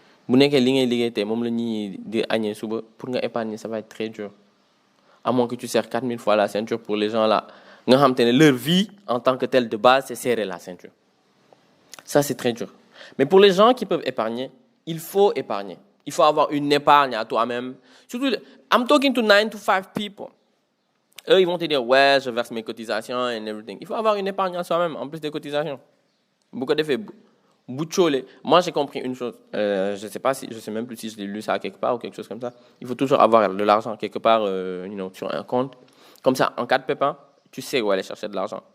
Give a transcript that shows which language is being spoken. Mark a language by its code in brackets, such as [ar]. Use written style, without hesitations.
[wo] Bu nekkee li ngay liggéey tey moom la ñuy di añee suba, pour nga épargner, [fr] ça va être très dur. À moins que tu serres 4000 fois la ceinture pour les gens là. [wo] Nga xam te [fr] ne leur vie, en tant que telle de base, c'est serrer la ceinture. Ça, c'est très dur. Mais pour les gens qui peuvent épargner, il faut épargner. Il faut avoir une épargne à toi-même. [en] Surtout, I'm talking to 9 to 5 people. [fr] Eux, ils vont te dire, ouais, je verse mes cotisations [en] and everything. [fr] Il faut avoir une épargne à soi-même, en plus des cotisations. Beaucoup d'effets. Moi, j'ai compris une chose. Je sais même plus si je l'ai lu ça quelque part ou quelque chose comme ça. Il faut toujours avoir de l'argent quelque part, sur un compte. Comme ça, en cas de pépin, tu sais où aller chercher de l'argent.